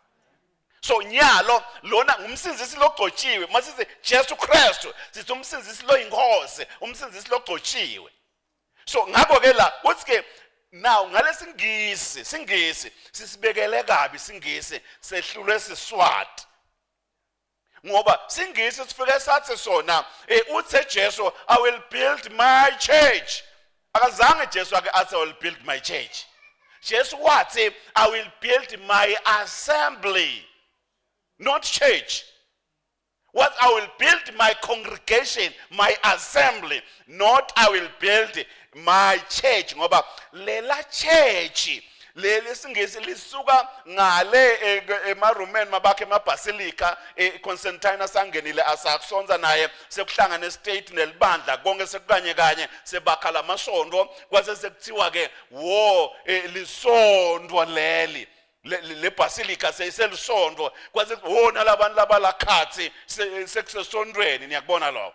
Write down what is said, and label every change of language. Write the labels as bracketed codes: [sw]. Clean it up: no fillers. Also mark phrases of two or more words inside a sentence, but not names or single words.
[ss] So nyalo lona ngumsinzisi logcotshiwe masithi Jesu Kristu sithi umsinzisi lo inkosi umsinzisi logcotshiwe. So ngakho ke la uthi ke now ngale singisi sisibekele kabi singisi sehlulwe siSwati. Ngoba singisi sifike sathi sona uthe Jesu [en] I will build my church. [ss] Akazange Jesu ake athi [en] I will build my church. [ss] Jesu wathi [en] I will build my assembly, not church. [ss] What I will build my congregation, my assembly, not I will build my church. Ngoba lela church leli singisi lisuka ngale emaRoman mabakhe emabasilica Constantine sangenile asakusonza naye sekuhlangana estate nelibandla konke sekukanye kanye sebakhala amasondlo kwase sekuthiwa ke wo lisondwa leli le basilica seyiselisondwa kwase wona labantu labalakhathi sekusesondweni niyakubona lo.